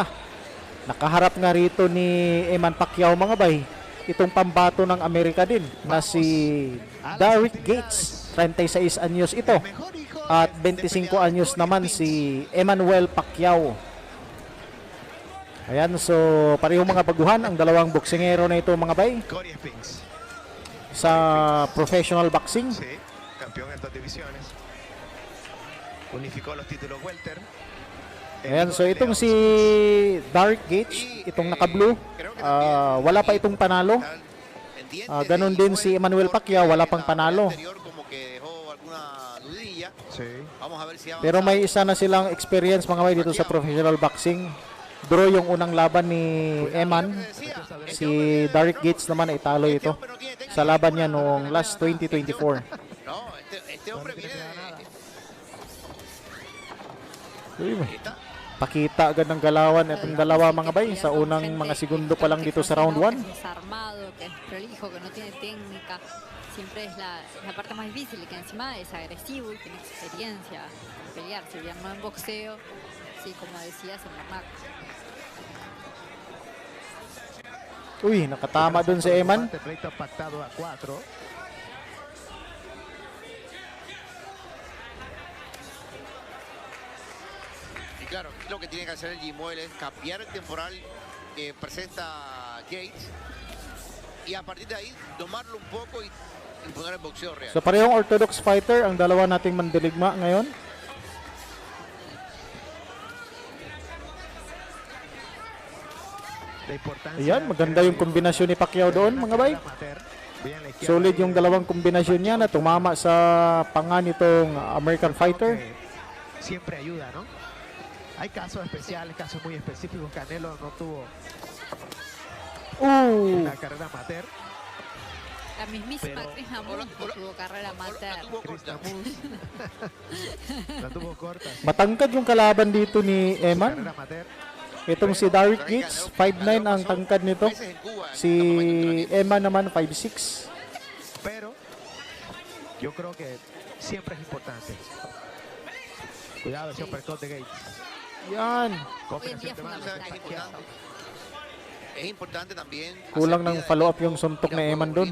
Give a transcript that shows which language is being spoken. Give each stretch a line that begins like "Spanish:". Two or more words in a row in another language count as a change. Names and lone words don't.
Filipino: Nakaharap nga rito ni Eman Pacquiao mga bay, itong pambato ng Amerika din na si Derrick Gates, 36 anyos ito. At 25 anyos naman si Emmanuel Pacquiao. Ayan, so parehong mga baguhan ang dalawang boksingero na ito mga bay sa
English: professional boxing.
Spanish: Sí, campeón en dos divisiones. Unificó los títulos welter.
Filipino: Ayan, so itong si Derrick Gates, itong naka-blue, wala pa itong panalo. Ganon din si Emmanuel Pacquiao, wala pang panalo. Pero may isa na silang experience mga bay dito sa
English: professional boxing.
Filipino: Draw yung unang laban ni Eman. Si Derrick Gates naman ay talo ito sa laban niya noong last 2024. Pakita agad ng galawan itong dalawa mga bay sa unang mga segundo pa lang dito sa round 1.
Spanish: Desarmado, que es prolijo, que no tiene técnica. Siempre es la parte más difícil, que encima es agresivo y tiene experiencia en pelear. Si bien no en boxeo, sí, como decías, en la
Filipino: Uy, nakatama dun si Eman.
Spanish: Claro, lo que tiene que hacer el Jimuel es cambiar el temporal que presenta Gates y a partir de ahí tomarlo un poco y imponer el boxeo real.
Filipino: So parehong
English: orthodox fighter
Filipino: ang dalawa nating mandiligma ngayon. Ayan, maganda yung kombinasyon ni Pacquiao doon mga bay. Solid yung dalawang kombinasyon niya na tumama sa panga nitong
English: American fighter.
Spanish: Siempre ayuda, ¿no? Hay casos especiales, casos muy específicos. Canelo no tuvo una carrera amateur. La mismísima Chris Namus no tuvo carrera amateur. La tuvo corta.
Filipino: Matangkad yung kalaban dito ni Eman. Itong si Derrick Gates, 5'9 ang tangkad nito. Si Eman naman 5'6.
Spanish: Pero yo creo que siempre es importante. Cuidado, ese uppercut de Gates.
Filipino: Yan.
Spanish: Hoy en día es fundamental. Es importante también.
Filipino: Kulang ng follow-up yung suntok ni Eman doon.